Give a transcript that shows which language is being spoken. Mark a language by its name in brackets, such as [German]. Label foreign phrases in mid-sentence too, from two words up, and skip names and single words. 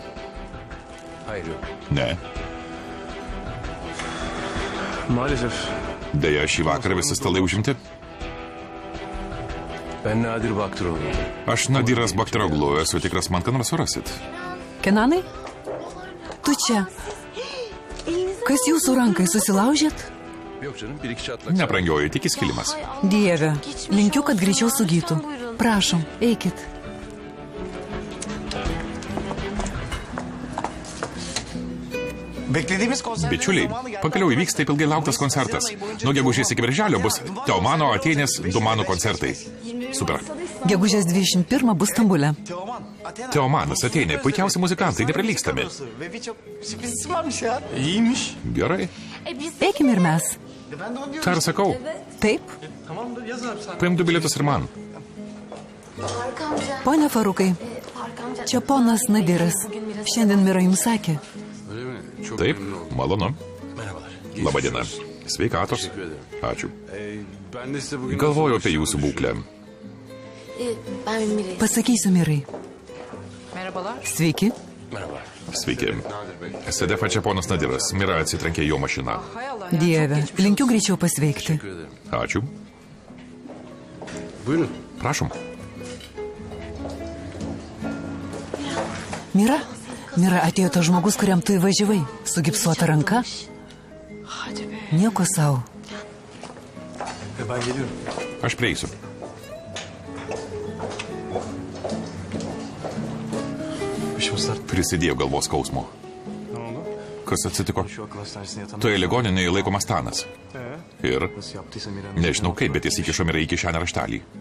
[Turkish] Hayır yok. [Lithuanian] Ne. [Turkish] Maalesef. [Lithuanian] Deja, šį vakarą visi stalai užimti. [Turkish] Ben Nadir Baktıroğlu. [Lithuanian] Aš Nadiras Baktiroglu, esu tikras, man ką nors surasit. Kenanai? Tu čia. Kas jūsų rankai susilaužėt? [Turkish] Yok canım, bir iki çatlak. [Lithuanian] Nebrangioji, tik įskilimas. Dieve, linkiu, kad greičiau sugytų. Prašom, eikit. [Turkish] Beklediğimiz konser [Lithuanian] Bičiuliai, pagaliau įvyks taip ilgai lauktas koncertas. Nuo gegužės iki birželio bus Teomano, Atėnės, Dumano koncertai. Super. Gegužės 21 bus Stambule. Teomanas, Atėnė, puikiausi muzikantai, neprilygstami. [Turkish] ve birçok sürpriz isim varmış ya. İyiymiş. [Lithuanian] Gerai. Eikim ir mes. Ta ir sakau, Taip? paimdu bilietus ir man. Pone Farukai, čia ponas Nadiras. Šiandien Mira jums sakė. [Turkish] Öyle mi? Çok [Lithuanian] Taip, [Turkish] memnun oldum. [Lithuanian] malonu. [Turkish] Merhabalar. [Lithuanian] Labadiena. Sveikatos. Ačiū. [Turkish] Ben de size bugün... [Lithuanian] Galvoju apie jūsų būklę. [Turkish] Ben Mire'yim. [Lithuanian] Pasakysiu Mirai. [Turkish] Merhabalar. [Lithuanian] Sveiki. [Turkish] Merhabalar. [Lithuanian] Sveiki. [Turkish] Nadir Bey. [Lithuanian] Sedefa čia ponas Nadiras. Mira atsitrenkė jo mašiną. [Turkish] Hay Allah ya. [Lithuanian] Dieve, linkiu greičiau pasveikti. [Turkish] Teşekkür ederim. [Lithuanian] Ačiū. [Turkish] Buyurun. [Lithuanian] Prašom. Mira, Mira, atėjo tas žmogus, kuriam tu įvažiavai. Su gipsuota ranka. Nieko savo. [Turkish] Ben geliyorum. [Lithuanian] Aš prieisiu. Prisidėjo galvos skausmo. Kas atsitiko? Toje ligoninėje laikomas Tanas. Ir nežinau kaip, bet jis įkišo Mirai į kišenę raštelį.